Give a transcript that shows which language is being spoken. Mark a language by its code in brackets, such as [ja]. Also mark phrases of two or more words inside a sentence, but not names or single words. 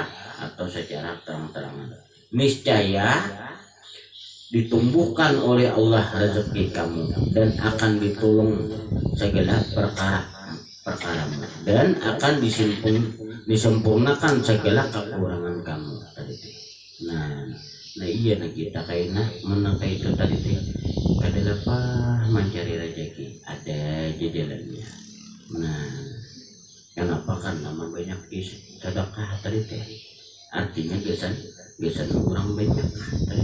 [id] atau secara terang-terangan niscaya ditumbuhkan oleh Allah rezeki kamu dan akan ditolong segala perkaramu dan akan disempurnakan segala kekurangan kamu tadi. Nah iya nah kita kayaknya menangkai itu tadi kada apa mencari rezeki ada aja jalannya. Nah kenapa kan nama banyak sedekah tadi artinya gesan orang banyak tadi.